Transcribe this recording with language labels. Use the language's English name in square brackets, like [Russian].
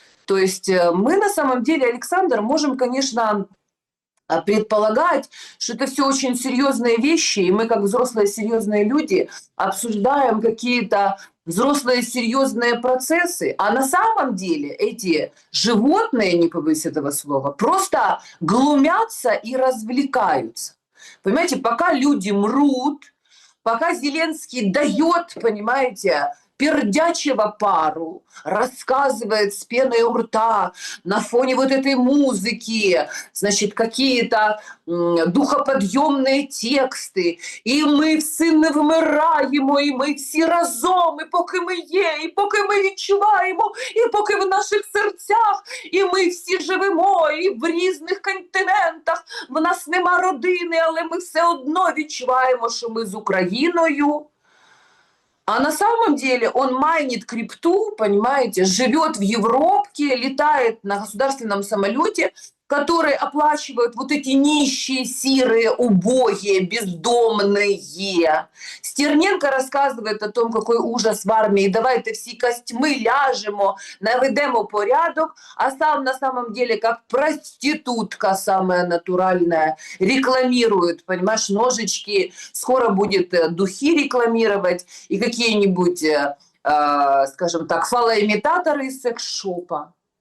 [Russian] То есть мы на самом деле, Александр, можем, конечно, предполагать, что это все очень серьезные вещи, и мы, как взрослые серьезные люди, обсуждаем какие-то взрослые серьезные процессы, а на самом деле эти животные, не побоюсь этого слова, просто глумятся и развлекаются. Понимаете, пока люди мрут, пока Зеленский дает, понимаете, пердячего пару, рассказывает с пеной у рта на фоне вот этой музыки, значит, какие-то духоподъемные тексты, [Ukrainian] і ми всі не вмираємо, і ми всі разом, і поки ми є, і поки ми відчуваємо, і поки в наших серцях, і ми всі живемо, і в різних континентах, в нас нема родини, але ми все одно відчуваємо, що ми з Україною. [Russian] А на самом деле он майнит крипту, понимаете, живет в Европе, летает на государственном самолете, который оплачивают вот эти нищие, сирые, убогие, бездомные. Стерненко рассказывает о том, какой ужас в армии. Давайте [Ukrainian] всі костьми ляжемо, наведемо порядок, [Russian] а сам на самом деле как проститутка самая натуральная рекламирует, понимаешь, ножички, скоро будет духи рекламировать и какие-нибудь, скажем так, фалоимитаторы из секс-шопа.